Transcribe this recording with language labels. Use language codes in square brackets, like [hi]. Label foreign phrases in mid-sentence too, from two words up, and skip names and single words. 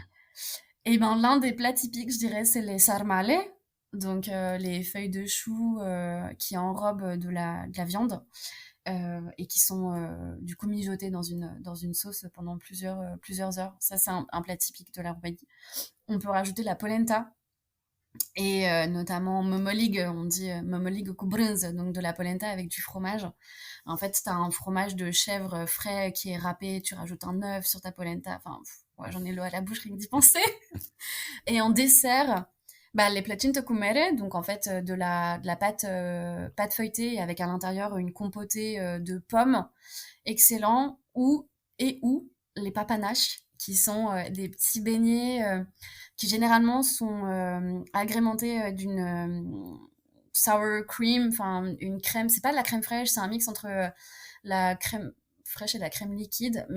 [fr] Et ben l'un des plats typiques, je dirais, c'est les sarmale, donc les feuilles de chou qui enrobent de la viande et qui sont du coup mijotées dans une sauce pendant plusieurs heures. Ça, c'est un plat typique de la Roumanie. On peut rajouter la polenta, et notamment momolig, on dit [ro] momolig cu brânză, [fr] donc de la polenta avec du fromage. En fait, tu as un fromage de chèvre frais qui est râpé, tu rajoutes un œuf sur ta polenta. Enfin, ouais, j'en ai l'eau à la bouche rien que d'y penser. Et en dessert, bah, les [ro] plăcinte cu mere, [fr] donc en fait de la pâte feuilletée avec à l'intérieur une compotée de pommes, excellent, ou les papanaches, qui sont des petits beignets qui généralement sont agrémentés d'une [en] sour cream, [fr] enfin une crème, c'est pas de la crème fraîche, c'est un mix entre la crème fraîche et la crème liquide, mais